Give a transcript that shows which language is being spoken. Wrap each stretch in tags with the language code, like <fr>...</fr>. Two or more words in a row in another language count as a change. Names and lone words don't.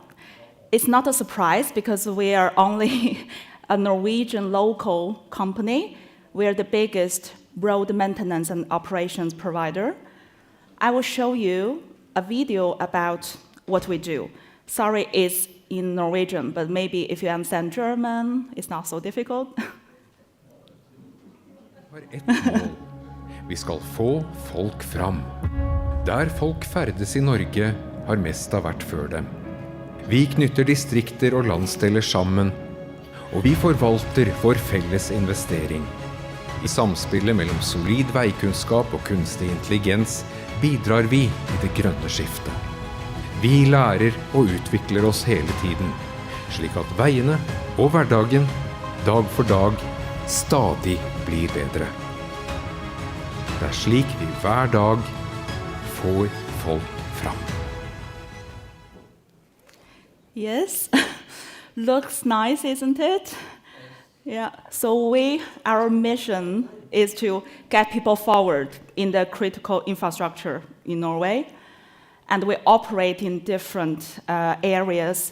<en>It's not a surprise because we are only a Norwegian local company. We are the biggest road maintenance and operations provider. I will show you a video about what we do. Sorry, it's in Norwegian, but maybe if you understand German, it's not so difficult.</en> <no>Har ett mål. Vi skal få folk fram. Der folk ferdes i Norge, har Mazda vært før dem. Vi knytter distrikter og landsdeler sammen, og vi forvalter vår felles investering. I samspillet mellom solid veikunnskap og kunstig intelligens bidrar vi i det grønne skiftet. Vi lærer og utvikler oss hele tiden, slik at veiene og hverdagen, dag for dag, stadig blir bedre. Det slik vi hver dag får folk fram.</no> <en>Yes, looks nice, isn't it? Yeah, so our mission is to get people forward in the critical infrastructure in Norway. And we operate in different areas.</en>